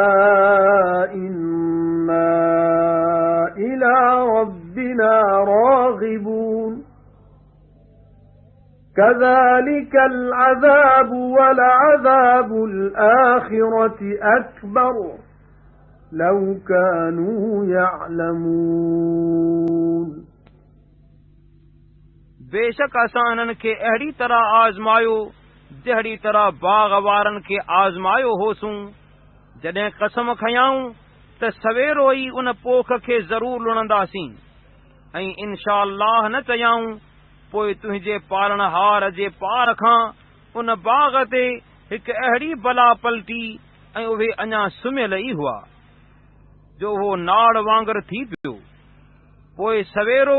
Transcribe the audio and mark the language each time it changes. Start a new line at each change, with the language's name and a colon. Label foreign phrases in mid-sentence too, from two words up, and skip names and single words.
Arabic: إنا إلى ربنا راغبون كذلك العذاب ولعذاب الآخرة أكبر لو كانوا يعلمون
Sindhi: बेशक असां हिननि खे अहिड़ी तरह आज़मायो जहिड़ी तरह बाग़ वारनि खे आज़मायो होसूं जॾहिं कसम खयाऊं त सवेरो ई उन पोख खे ज़रूर लुणंदासीं ऐं
Arabic: إن شاء الله
Sindhi: न चयाऊं पोइ तुंहिंजे पालणहार जे पार खां उन बाग़ ते हिकु अहिड़ी बला पलटी ऐं उहे अञा सुम्हियल ई हुआ जो उहो नाड़ वांगुरु थी पियो पोइ सवेरो